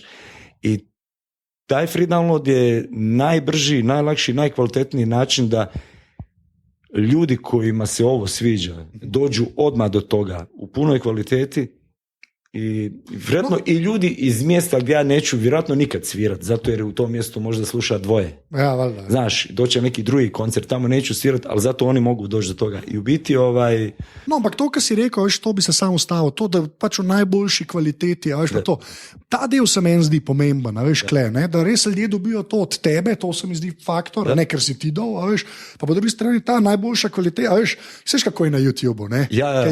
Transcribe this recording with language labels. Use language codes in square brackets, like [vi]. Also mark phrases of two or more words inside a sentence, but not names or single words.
[bs] I taj [en] free download [bs] je najbrži, najlakši, najkvalitetniji način da ljudi kojima se ovo sviđa dođu odmah do toga u punoj kvaliteti i vjerojatno i ljudi iz mjesta gdje ja neću vjerojatno nikad svirat, zato jer u tom mjestu možda sluša dvoje. Ja, valjda. Znaš, doće neki drugi koncert, tamo neću svirat, ali zato oni mogu doći do toga. I u biti [sl] No, ampak to, kar si rekel, veš, to bi se samo stavil, to, da pač v najboljši kvaliteti, veš, pa to. Ta del se meni zdi pomemben, veš, da res ljudje dobijo to od tebe, to se mi zdi faktor, ne ker si ti dal, veš, pa po drugi strani ta najboljša kvaliteta, veš, veš, kako je na YouTubeu, ne?